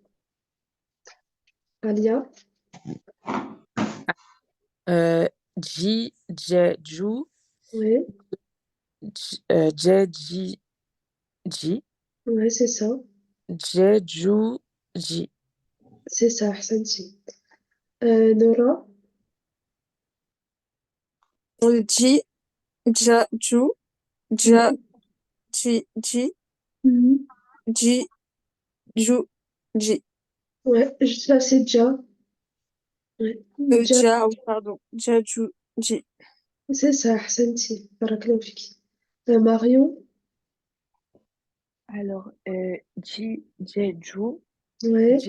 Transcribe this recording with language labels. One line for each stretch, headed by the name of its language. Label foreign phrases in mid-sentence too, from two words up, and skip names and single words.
French: Alia? Ji, Je, Ju, Oui, Je, Ji, Ji, ouais, c'est ça. Je, Ju, Ji. C'est ça,
Arabic: Ahsanti. Nora? Ji, Ja, Ju, Ja, Mhm. Ji, Ji, Mhm. Ji, Ju, Ji.
French: Ouais, ça c'est déjà. Ouais. Déjà, Ja, oui, pardon. Ja, Ju, Ji. c'est ça, Ahsanti.
Arabic: Barakallahu fiki.
French: Marion? Alors, Ji, Je, Ju, Ouais,